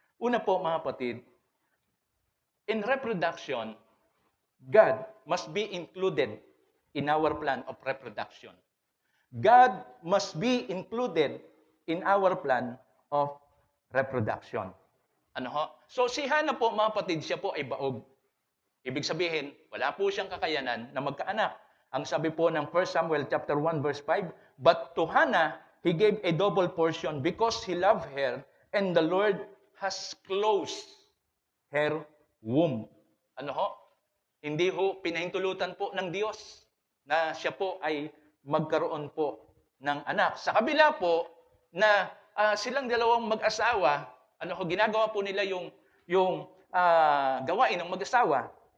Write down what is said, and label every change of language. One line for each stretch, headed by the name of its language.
Filipino: Una po, mga kapatid,
English: in reproduction, God must be included in our plan of reproduction. God must be included in our plan of reproduction.
Filipino: Ano ho? So si Hannah po, mga kapatid, siya po ay baog. Ibig sabihin, wala po siyang kakayanan na magkaanak. Ang sabi po ng
English: 1 Samuel chapter 1 verse 5, but to Hannah, he gave a double portion because he loved her, and the Lord has closed her womb.
Filipino: Ano ho? Hindi ho pinahintulutan po ng Diyos na siya po ay magkaroon po ng anak. Sa kabila po na silang dalawang mag-asawa, ginagawa po nila yung gawain ng mag-asawa.